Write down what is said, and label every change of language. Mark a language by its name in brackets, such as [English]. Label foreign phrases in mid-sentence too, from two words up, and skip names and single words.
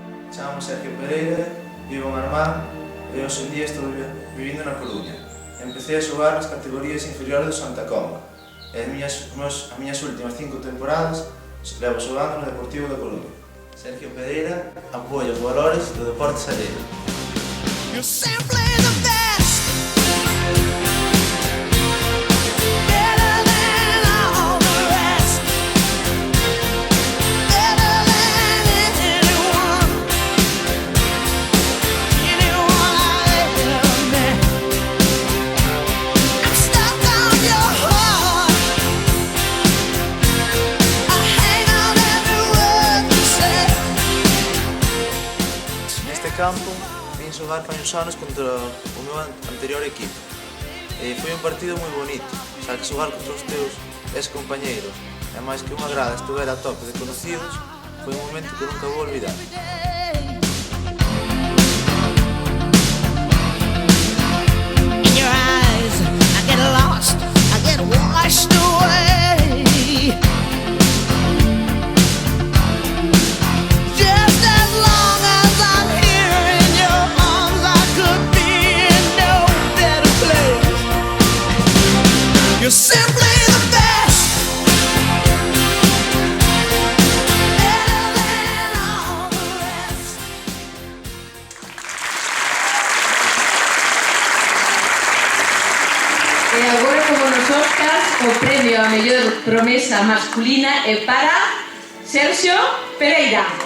[Galician] Chamo Sergio Pereira, vivo en Armán e hoxe en día estou vivindo na Coruña. Empecé a xogar nas categorías inferiores do Santa Comba e as miñas últimas 5 temporadas levo xogando no Deportivo da Coruña. Sergio Pereira apoia os valores do deporte salleiro. [English] You're simply the best. Better than all the rest. Better than anyone. Anyone I've ever met. I'm stuck on your heart. I hang on every word you say. [Galician] Neste campo vin xogar fai uns anos contra o meu anterior equipo. Foi un partido moi bonito, xa que xogar contra os teus ex-compañeiros e máis que unha grada estuvera a tope de conocidos, foi un momento que nunca vou olvidar. [English] In your eyes, I get lost, I get washed away. Just as long as I'm here in your arms, I could be in no better place. You're simply the best. Better than all the rest. [Galician] E agora, como nos Oscars, o premio a mellor promesa masculina é para Sergio Pereira.